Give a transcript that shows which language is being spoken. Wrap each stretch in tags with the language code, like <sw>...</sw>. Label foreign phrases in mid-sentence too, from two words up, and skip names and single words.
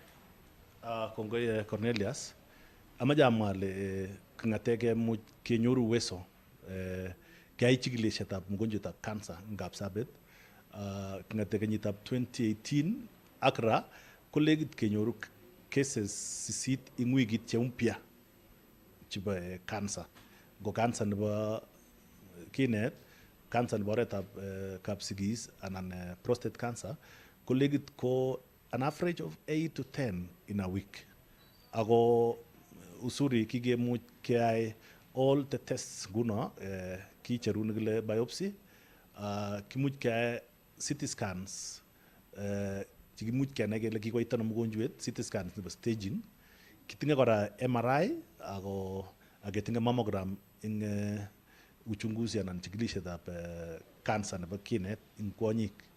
<kln>Kongoi Cornelius, amache amwa ale kong'ate kemuch kenyoru uwezo keyai chikilisietab mgonjwetab cancer eng Kapsabet kong'ate kenyitab 2018 ak ra ko legit kenyoru cases 8 ing wikit che mpya chebo cancer. Ngo cancer nebo kinet, cancer nebo oretab kapsigis anan</kln> <en>prostate cancer</en> <kln>ko legit ko</kln> <en>an average of 8 to 10 in a week.</en> <kln>Ako usuri kikemuch keyai</kln> <en>all the tests</en> <kln>nguno kicheru nekile biopsy, kimuch keyai</kln> <en>CT scans</en> <kln>chekimuch kenai kele kikoit ano mgonjwet,</kln> <en>CT scans</en> <kln>nebo staging. Kitinye kora MRI ako ketinye mammogram ing uchunguzi anan chikilisietab cancer nebo kinet ing kwonyik.</kln>